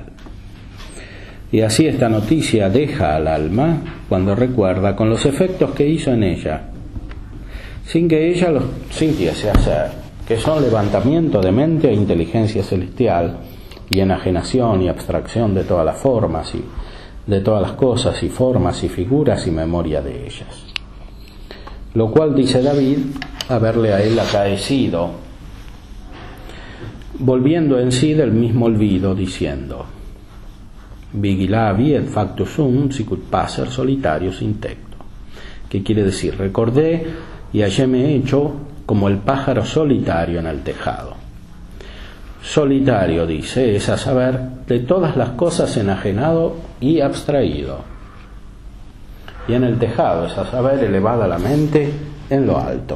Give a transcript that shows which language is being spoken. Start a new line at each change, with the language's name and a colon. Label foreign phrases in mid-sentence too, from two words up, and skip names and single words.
Spanish: Y así esta noticia deja al alma cuando recuerda con los efectos que hizo en ella, sin que ella los sintiese hacer, que son levantamiento de mente a inteligencia celestial y enajenación y abstracción de todas las formas y de todas las cosas y formas y figuras y memoria de ellas. Lo cual dice David haberle a él acaecido, volviendo en sí del mismo olvido, diciendo:
Latin: Vigilavi et factus sum sicut passer solitarius intecto.
Spanish: ¿Qué quiere decir? Recordé y halléme hecho como el pájaro solitario en el tejado. Solitario, dice, es a saber, de todas las cosas enajenado y abstraído. Y en el tejado es a saber, elevada la mente en lo alto.